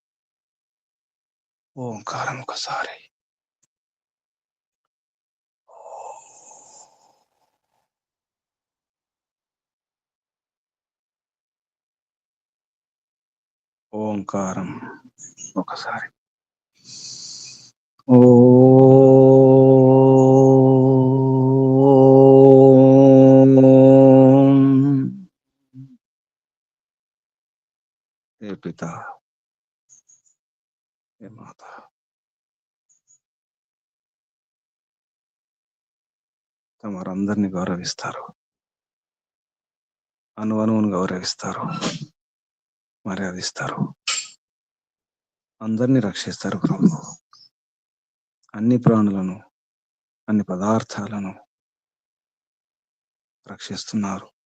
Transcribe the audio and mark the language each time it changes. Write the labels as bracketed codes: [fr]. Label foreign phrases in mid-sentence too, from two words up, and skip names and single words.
[te] ఓంకారం ఒకసారి. ఓంకారం ఒకసారి. [hi] हे पिता, हे माता, [te] తమరందరినీ గౌరవిస్తారు, అణువణువును గౌరవిస్తారు, మర్యాదిస్తారు, అందరినీ రక్షిస్తారు ప్రభు. అన్ని ప్రాణులను, అన్ని పదార్థాలను రక్షిస్తున్నారు.